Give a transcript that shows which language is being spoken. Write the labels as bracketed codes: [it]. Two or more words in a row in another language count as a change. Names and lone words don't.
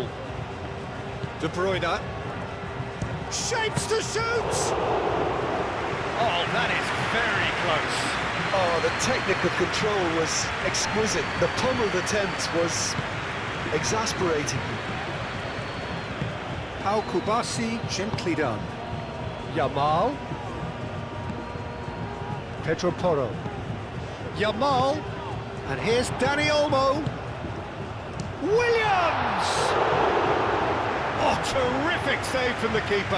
[en] De Bruyne. Shapes to shoot! Oh, that is very close. Oh, the technical control was exquisite. The pummeled attempt was exasperating. Pau Kubasi, gently done. Yamal. Pedro Porro. Yamal. And here's Dani Olmo. Williams! Oh, terrific save from the keeper.